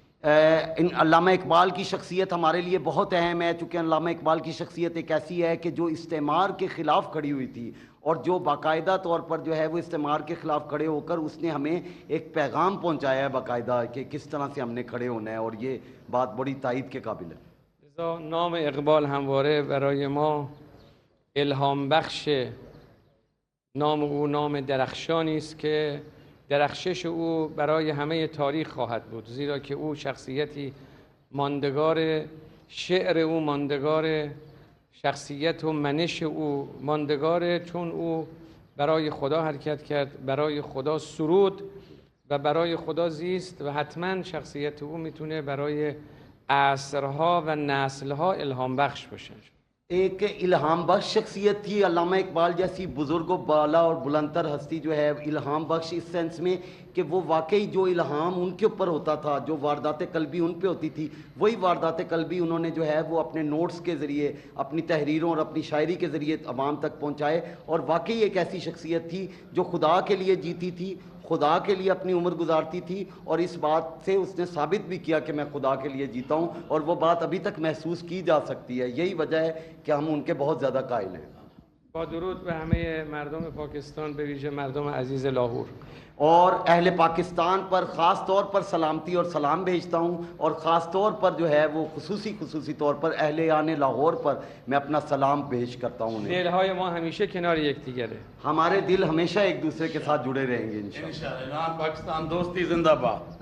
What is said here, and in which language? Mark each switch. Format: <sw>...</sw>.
<ur>علامہ اقبال کی شخصیت ہمارے لیے بہت اہم ہے، چونکہ علامہ اقبال کی شخصیت ایک ایسی ہے کہ جو استعمار کے خلاف کھڑی ہوئی تھی، اور جو باقاعدہ طور پر جو ہے وہ استعمار کے خلاف کھڑے ہو کر اس نے ہمیں ایک پیغام پہنچایا ہے باقاعدہ کہ کس طرح سے ہم نے کھڑے ہونا ہے، اور یہ بات بڑی تائید کے قابل ہے۔</ur> <fa>لذا نام اقبال همواره برای ما الهام بخشه. نام او نام درخشانی است که درخشش او برای همه تاریخ خواهد بود، زیرا که او شخصیتی ماندگار، شعر او ماندگار، شخصیت و منش او ماندگاره، چون او برای خدا حرکت کرد، برای خدا سرود و برای خدا زیست، و حتما شخصیت او میتونه برای عصرها و نسلها الهام بخش باشه.</fa> <ur>ایک الہام بخش شخصیت تھی علامہ اقبال جیسی بزرگ و بالا اور بلندتر ہستی جو ہے، الہام بخش اس سینس میں کہ وہ واقعی جو الہام ان کے اوپر ہوتا تھا، جو واردات قلبی ان پہ ہوتی تھی، وہی واردات قلبی انہوں نے جو ہے وہ اپنے نوٹس کے ذریعے، اپنی تحریروں اور اپنی شاعری کے ذریعے عوام تک پہنچائے، اور واقعی ایک ایسی شخصیت تھی جو خدا کے لیے جیتی تھی، خدا کے لیے اپنی عمر گزارتی تھی، اور اس بات سے اس نے ثابت بھی کیا کہ میں خدا کے لیے جیتا ہوں، اور وہ بات ابھی تک محسوس کی جا سکتی ہے۔ یہی وجہ ہے کہ ہم ان کے بہت زیادہ قائل ہیں۔</ur> <fa>با درود به همه مردم پاکستان، به ویژه مردم عزیز لاهور،</fa> <ur>اور اہل پاکستان پر خاص طور پر سلامتی اور سلام بھیجتا ہوں، اور خاص طور پر جو ہے وہ خصوصی طور پر اہلیان لاہور پر میں اپنا سلام پیش کرتا ہوں انہیں۔</ur> <fa>دلهای ما همیشه کنار یکدیگره.</fa> <ur>ہمارے دل ہمیشہ ایک دوسرے کے ساتھ جڑے رہیں گے انشاءاللہ۔ انشاءاللہ ایران پاکستان دوستی زندہ باد۔</ur>